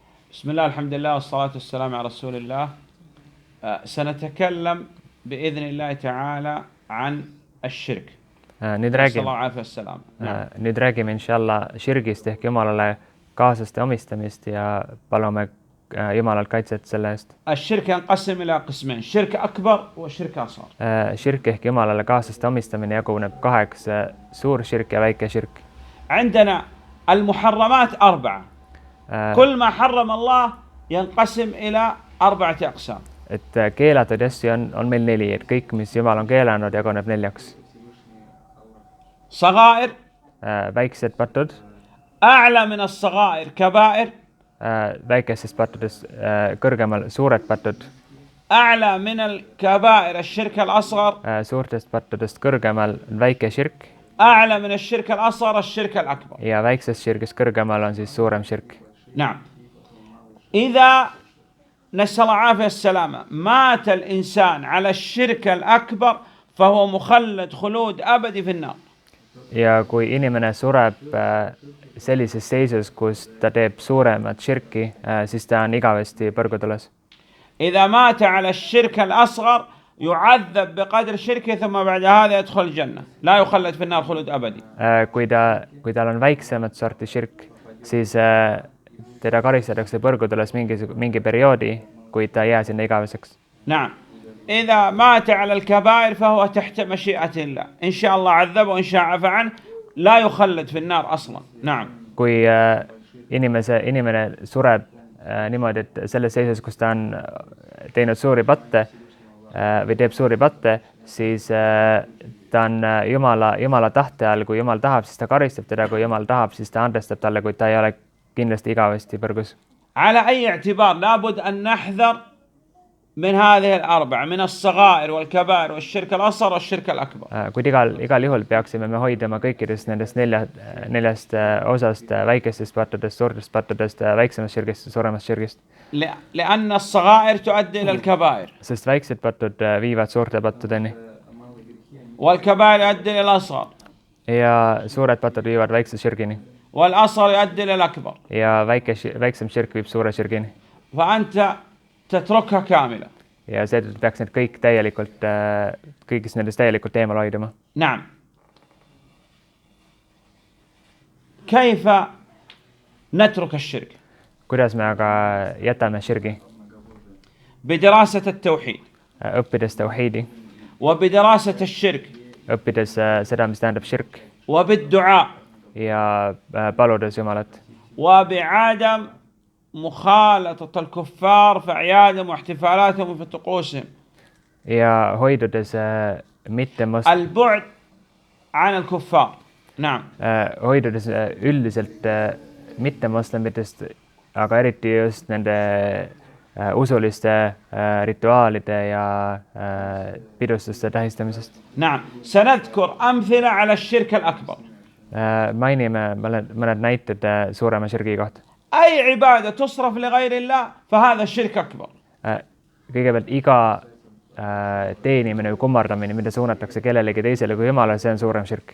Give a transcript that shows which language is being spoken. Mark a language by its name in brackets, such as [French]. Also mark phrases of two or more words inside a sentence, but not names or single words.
[Arabic] بسم الله الحمد لله والصلاة والسلام على رسول الله. سنتكلم بإذن الله تعالى عن الشرك. نسأل الله العافية والسلام. [Estonian] Nüüd räägime inshallah širgist ehk Jumalale kaaslaste omistamist ja palume Jumalalt kaitset selle eest. [Arabic] الشرك ينقسم إلى قسمين: شرك أكبر وشرك أصغر. [Estonian] Širk ehk Jumalale kaaslaste omistamine jaguneb kaheks: suur širk ja väike širk. [Arabic] عندنا المحرمات 4. كل ما حرم الله ينقسم إلى 4 أقسام. [Estonian] Et keelatud asju on meil 4, et kõik, mis Jumal on keelanud, jaguneb 4. [Arabic] صغائر. [Estonian] Väiksed patud. [Arabic] أعلى من الصغائر كبائر. [Estonian] Väikestest pattudest kõrgemal suured patud. [Arabic] أعلى من الكبائر الشرك الأصغر. [Estonian] Suurtest pattudest kõrgemal väike širk. [Arabic] أعلى من الشرك الأصغر الشرك الأكبر. [Estonian] Ja väiksest širgist kõrgemal on siis suurem širk. [Arabic] نعم. إذا نسأل الله العافية والسلامة مات الإنسان على الشرك الأكبر فهو مخلد خلود أبدي في النار. [Estonian] Ja kui inimene sureb sellises seisus, kus ta teeb suuremat širki, siis ta on igavesti põrgutules. [Arabic] إذا مات على الشرك الأصغر يعذب بقدر شركه ثم بعد هذا يدخل الجنة لا يخلد في النار خلود أبدي. [Estonian] Kui tal on väiksemat sorti širk, siis teda karistatakse põrgutules mingi perioodi, kuid ta ei jää sinna igaveseks. [Arabic] نعم. إذا مات على الكبائر فهو تحت مشيئة الله إن شاء الله عذبه وإن شاء عفى عنه لا يخلد في النار أصلا. نعم. [Estonian] Kui inimene sureb niimoodi, et selles seisus, kus ta on teinud suuri patte või teeb suuri patte, siis ta on Jumala tahte all. Kui Jumal tahab, siis ta karistab teda, kui Jumal tahab, siis ta andestab talle, kuid ta ei ole kindlasti igavesti põrgus. [Arabic] على أي اعتبار لابد أن نحذر من هذه 4 من الصغائر والكبائر والشرك الأصغر والشرك الأكبر. [Estonian] Kuid igal juhul peaksime me hoiduma kõikidest nendest neljast osast: väikestest pattudest, suurtest pattudest, väiksemast širgist ja suuremast širgist. [Arabic] لأن الصغائر تؤدي إلى الكبائر. [Estonian] Sest väiksed patud viivad suurte pattudeni. [Arabic] والكبائر يؤدي إلى الأصغر. [Estonian] Ja suured patud viivad väikse širgini. [Arabic] والأصغر يؤدي إلى الأكبر. [Estonian] Ja väiksem širk viib suure širgini. [Arabic] فأنت تتركها كاملة. [Estonian] Ja seetõttu peaks need kõik kõigist nendest täielikult eemal hoiduma. [Arabic] نعم. كيف نترك الشرك؟ [Estonian] Kuidas me aga jätame širgi? [Arabic] بدراسة التوحيد. [Estonian] Õppides tauhiidi. [Arabic] وبدراسة الشرك. [Estonian] Õppides seda, mis tähendab širk. [Arabic] وبالدعاء. [Estonian] Ja paludes Jumalat. [Arabic] وبعدم مخالطة الكفار في أعيادهم واحتفالاتهم وفي طقوسهم. [Estonian] Ja hoidudes [Arabic] البعد عن الكفار. نعم. [Estonian] Hoidudes üldiselt mittemoslemitest, aga eriti just nende usuliste rituaalide ja pidustuste tähistamisest. [Arabic] نعم. سنذكر أمثلة على الشرك الأكبر. [Estonian] Mainime mõned näited suurema širgi kohta. [Arabic] أي عبادة تصرف لغير الله فهذا الشرك أكبر. [Estonian] Kõigepealt iga teenimine või kummardamine, mida suunatakse kellelegi teisele kui Jumalale, see on suurem širk.